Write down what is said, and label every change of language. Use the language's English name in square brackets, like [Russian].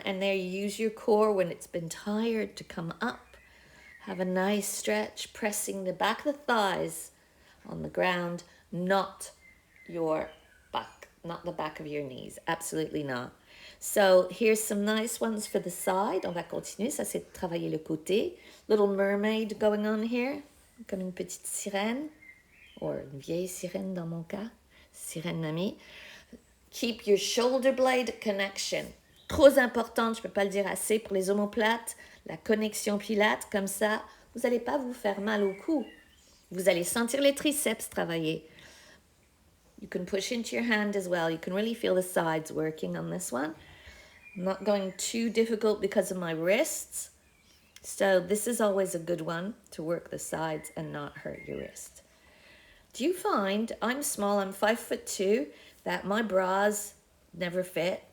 [English] And there you use your core when it's been tired to come up. Have a nice stretch, pressing the back of the thighs on the ground, not your back, not the back of your knees. Absolutely not. So here's some nice ones for the side. [French] On va continuer. Ça, c'est de travailler le côté. [English] Little mermaid going on here, [French] comme une petite sirène, or une vieille sirène dans mon cas, sirène mamie. [English] Keep your shoulder blade connection. [French] Trop important, je ne peux pas le dire assez pour les omoplates. La connexion pilate, comme ça, vous n'allez pas vous faire mal au cou. Vous allez sentir les triceps travailler. [English] You can push into your hand as well. You can really feel the sides working on this one. I'm not going too difficult because of my wrists. So this is always a good one to work the sides and not hurt your wrist. Do you find, I'm small, I'm 5'2", that my bras never fit?